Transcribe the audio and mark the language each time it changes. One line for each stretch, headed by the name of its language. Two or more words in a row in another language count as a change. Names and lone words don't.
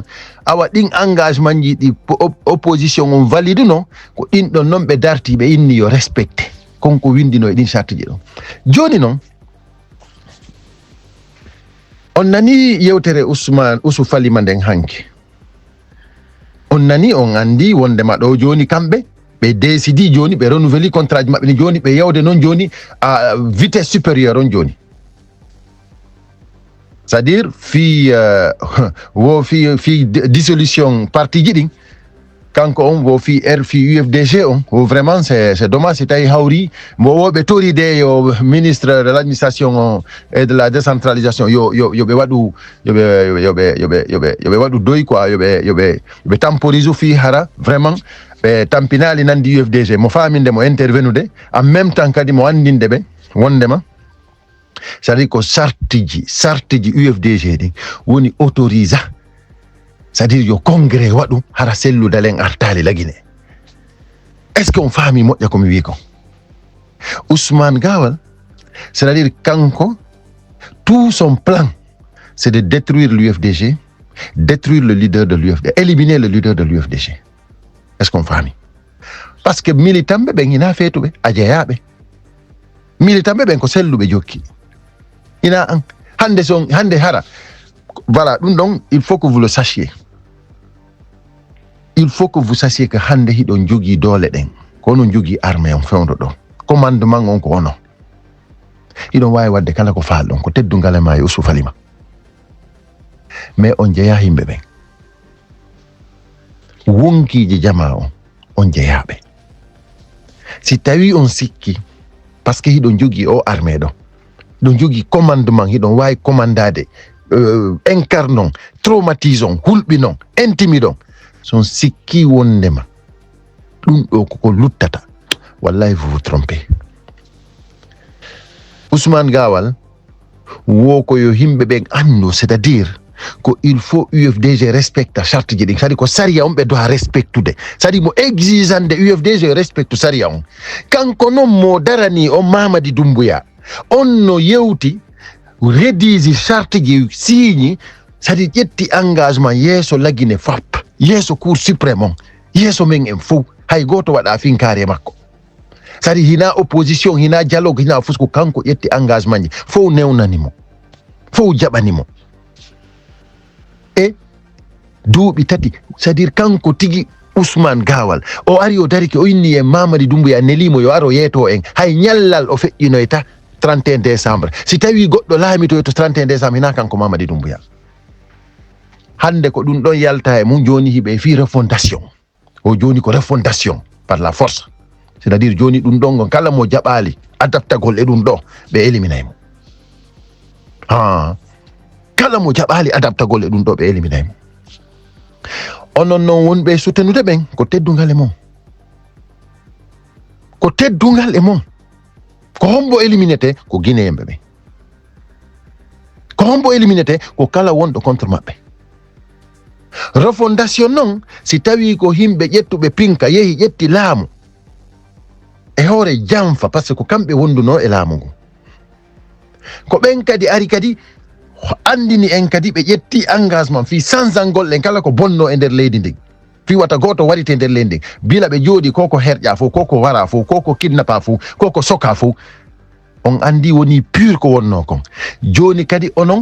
Fula: Awa ɗin engagement ji ɗi opposition on valide no ko ɗin ɗon noon ɓe darti ɓe inni yo respecté konko windino e ɗin charte ji ɗon. Joni noon on nani yewtere Usu Falima nden hanke, on nani on andi wondema ɗo joni kamɓe ɓe décidi joni ɓe renouveli contrat ji maɓɓe ni joni ɓe yawde noon joni
French: à vitesse supérieure
Fula: on joni,
French: c'est à dire
Fula: fi dissolution parti ji ɗin kanko on wo fi UFDG on wo
French: vraiment c'est dommage
Fula: si tawi hawri mo woɓe toride yo
French: ministre de l'administration et de la décentralisation
Fula: yoɓe waɗu yoɓe waɗu doy quoi, yoɓe temporise fi hara vraiment ɓe tampinali nandi UFDG mo faminde mo intervenude
French: en même temps
Fula: kadi mo andinde ɓe wondema c'est-à-dire ko charte ji UFDG ɗin woni autorisa, c'est-à-dire yo congrès waɗu hara selludalen artali lagine.
French: Est ce que on
Fula: faami moƴƴa komi wi ko Ousmane Gawal,
French: c'est-à-dire kanko tout son plan c'est de détruire l'UFDG, détruire le leader de l'UFDG, éliminer le leader de l'UFDG. Est ce qu'on
Fula: faami? Parce que militant ɓe ɓen ina feetuɓe a jeeyaɓe, militant ɓe ɓen ko selluɓe jokki ina an hande hara voilà ɗum ɗon
French: il faut que vous le sachiez. Il faut que vous sachiez que
Fula: hande hiɗon jogui doole ɗen ko onon jogui armée on fewdo ɗo, commandement on ko ono. iɗon wawi wadde kala ko falɗon ko teddungal ma e usufalima mais on jeeya himɓe ɓen wonkiji jama on jeeyaɓe si tawi on sikki parce que hiɗon jogui o armée ɗo ɗon jogui commandement hiɗon wawi commandade incarnon traumatison hulɓinon intimidon son sikki wondema ɗum ɗo koko luttata wallahi
French: vous vous trompez.
Fula: Ousmane Gawal wo ko yo himɓe ɓen andu c'est-à-dire ko
French: il faut
Fula: UFDG respecta charte ji ɗin c'est-à-dire ko saria on ɓe doit respectude c'est-à-dire mo exigeande UFDG respecte saria on kanko noon mo darani on Mamadi Doumbouya on no yewti redisi charte ji signi c'est-à-dire ƴetti engagement yeeso lagine FAP yeeso
French: cour suprême
Fula: on yeeso men en fof hay goto waɗa finkare makko c'est-à-dire hina opposition hina dialogue hina fus ko kanko ƴetti engagement ji fof newnanimo fof jaɓanimo e duuɓi tati c'est-à-dire kanko tigi Ousmane Gawal o ari o dariki o inni e Mamadi Doumbouya nelimo yo aro yeeto en hay ñallal o feƴƴinoyta 31 décembre si tawi goɗɗo laamito to 31 décembre hina kanko Mamadi Doumbouya hande ko ɗum ɗon yalta e mum joni hiɓe fi refondation o joni ko
French: refondation par la force
Fula: c'est-à-dire joni ɗum ɗon gon kala mo jaɓali adaptagol e ɗum ɗo ɓe éliminay mo kala mo jaɓali adaptagol e ɗum ɗo ɓe éliminay mo onon noon wonɓe soutenude ɓen ko teddungal e mon ko teddungal e mon ko hombo éliminete ko guinéyemɓe ɓen ko hombo éliminete ko kala wonɗo contre maɓɓe refondation noon si tawi ko himɓe ƴettuɓe pinka yehi ƴetti laamu e hoore janfa
French: par ce que
Fula: ko kamɓe wonduno e laamu ngu ko ɓen kadi ari kadi andini en kadi ɓe ƴetti engagement fi sansangol ɗen kala ko bonno e nder leydi ndin fi wata goto warite nder leydi ndin bila ɓe jooɗi koko herƴa fof koko wara fof koko kidnappa fof koko soka fof on andi woni pur ko wonno kon joni kadi onon